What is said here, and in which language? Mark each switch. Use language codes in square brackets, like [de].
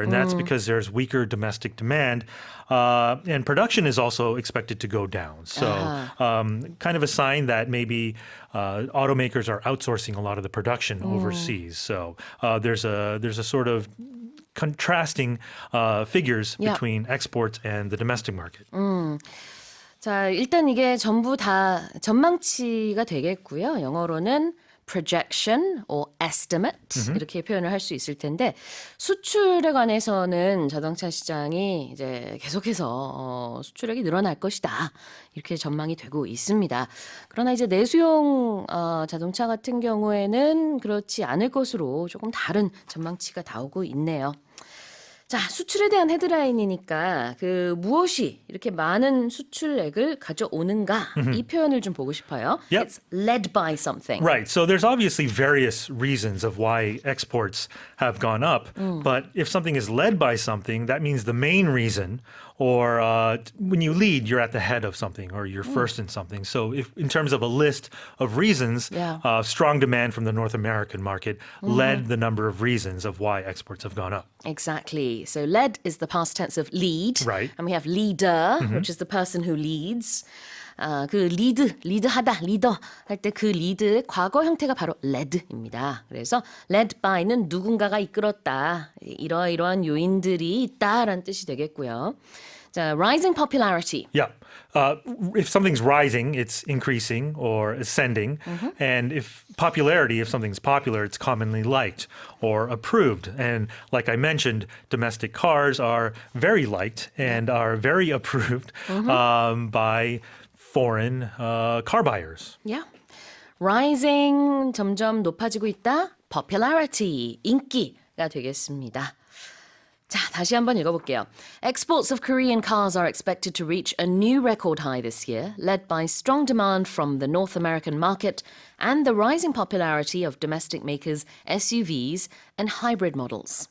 [en] And that's because there's weaker domestic demand. And production is also expected to go down. So kind of a sign that maybe automakers are outsourcing a lot of the production overseas. So there's a sort of contrasting figures between exports and the domestic market. [ko] 자, 일단 이게 전부 다 전망치가 되겠고요. 영어로는 [en] projection or estimate [ko] 이렇게 표현을 할 수 있을 텐데 수출에 관해서는 자동차 시장이 이제 계속해서 수출액이 늘어날 것이다 이렇게 전망이 되고 있습니다. 그러나 이제 내수용 자동차 같은 경우에는 그렇지 않을 것으로 조금 다른 전망치가 나오고 있네요. 자, 수출에 대한 헤드라인이니까 무엇이 이렇게 많은 수출액을 가져오는가 이 표현을 좀 보고 싶어요. [en] Yep. It's led by something. Right. So there's obviously various reasons of why exports have gone up. But if something is led by something, that means the main reason, or when you lead, you're at the head of something or you're first in something. So if in terms of a list of reasons, strong demand from the North American market led the number of reasons of why exports have gone up. Exactly. So led is the past tense of lead. Right. And we have leader, which is the person who leads. [ko] 리드하다, 리더 할 때 그 리드의 과거 형태가 바로 led입니다. 그래서 led by는 누군가가 이끌었다. 이러이러한 요인들이 있다라는 뜻이 되겠고요. [en] 자, rising popularity. Yeah. If something's rising, it's increasing or ascending. And if something's popular, it's commonly liked or approved. And like I mentioned, domestic cars are very liked and are very approved by foreign car buyers. Yeah. [ko] Rising, 점점 높아지고 있다. Popularity, 인기가 되겠습니다. 자, 다시 한번 읽어볼게요. [en] Exports of Korean cars are expected to reach a new record high this year, led by strong demand from the North American market and the rising popularity of domestic makers, SUVs, and hybrid models.